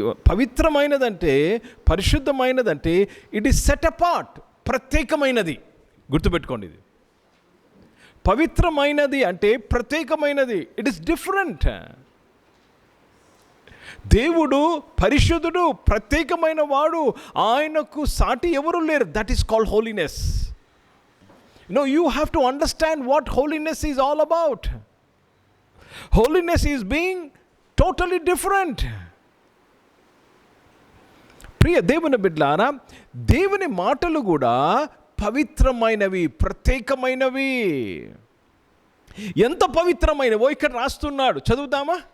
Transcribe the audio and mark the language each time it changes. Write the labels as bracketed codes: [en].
[te] పవిత్రమైనదంటే, పరిశుద్ధమైనదంటే [en] it is set apart, [te] ప్రత్యేకమైనది. గుర్తుపెట్టుకోండి, ఇది పవిత్రమైనది అంటే ప్రత్యేకమైనది. [en] It is different. [te] దేవుడు పరిశుద్ధుడు, ప్రత్యేకమైన వాడు, ఆయనకు సాటి ఎవరు లేరు. [en] That is called holiness. You have to understand what holiness is all about. Holiness is being totally different. [te] ప్రియ దేవుని బిడ్డలారా, దేవుని మాటలు కూడా పవిత్రమైనవి, ప్రత్యేకమైనవి. ఎంత పవిత్రమైనవో ఇక్కడ రాస్తున్నాడు, చదువుదామా?